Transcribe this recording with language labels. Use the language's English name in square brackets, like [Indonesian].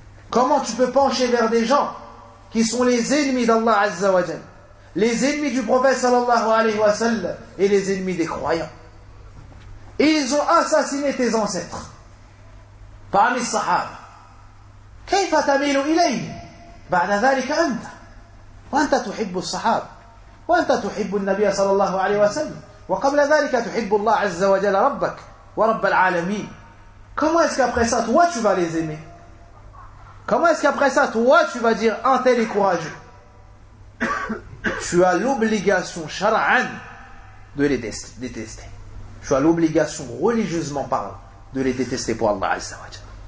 [French] Comment tu peux pencher vers des gens qui sont les ennemis d'Allah Azza wa Jal, les ennemis du prophète sallallahu alayhi wa sallam et les ennemis des croyants? Et ils ont assassiné tes ancêtres parmi les sahabes. [Arabic] « Kayfa tamilu ilayhi ba'da dhalika anta ?» وأنت تحب الصحابة وأنت تحب النبي صلى الله عليه وسلم وقبل ذلك تحب الله عز وجل ربك ورب العالمين. [French] Comment est-ce qu'après ça toi tu vas les aimer? Comment est-ce qu'après ça toi tu vas dire un tel est courageux? Tu as l'obligation shar'an de les détester. Tu as l'obligation religieusement parlant de les détester pour Allah عز وجل.